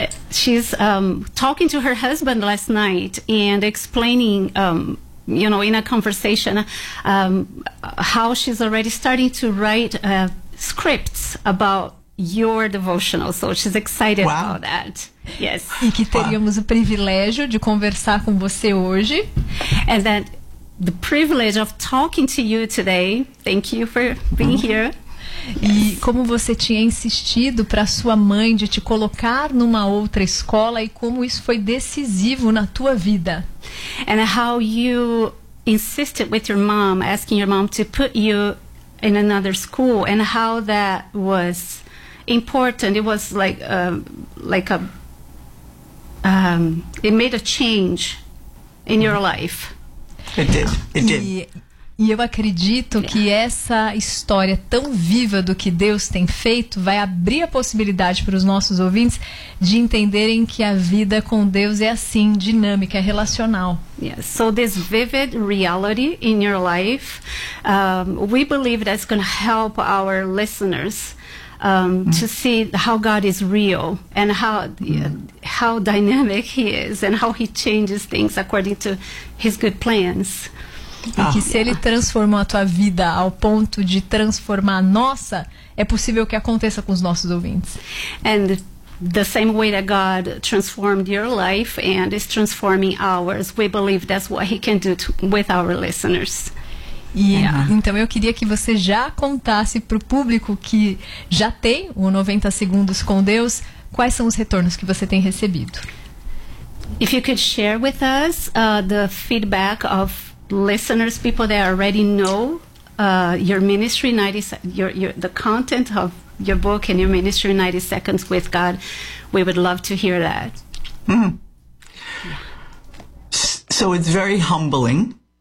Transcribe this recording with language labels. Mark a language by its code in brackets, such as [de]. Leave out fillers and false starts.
[en] She's talking to her husband last night and explaining, you know, in a conversation, how she's already starting to write scripts about your devotional. So she's excited wow. about that. Yes. [pt] E que teríamos [en] wow. [pt] o privilégio de conversar com você hoje. [en] And that the privilege of talking to you today. Thank you for being uh-huh. here. Yes. [pt] E como você tinha insistido para sua mãe de te colocar numa outra escola e como isso foi decisivo na tua vida. [en] And how you insisted with your mom, asking your mom to put you in another school, and how that was important. It was it made a change in your life. It did. [pt] E eu acredito que essa história tão viva do que Deus tem feito vai abrir a possibilidade para os nossos ouvintes de entenderem que a vida com Deus é assim, dinâmica, é relacional. [en] Yes. So this vivid reality in your life, we believe that's going to help our listeners to see how God is real and how dynamic he is and how he changes things according to his good plans. [pt] Porque se ele transformou a tua vida ao ponto de transformar a nossa, é possível que aconteça com os nossos ouvintes. [en] And the same way that God transformed your life and is transforming ours, we believe that's what he can do with our listeners. Yeah. [pt] Então eu queria que você já contasse para o público que já tem o 90 Segundos com Deus, quais são os retornos que você tem recebido. [en] If you could share with us the feedback of listeners, people that already know your ministry, the content of your book and your ministry, 90 Seconds with God, we would love to hear that. Mm. So it's very humbling.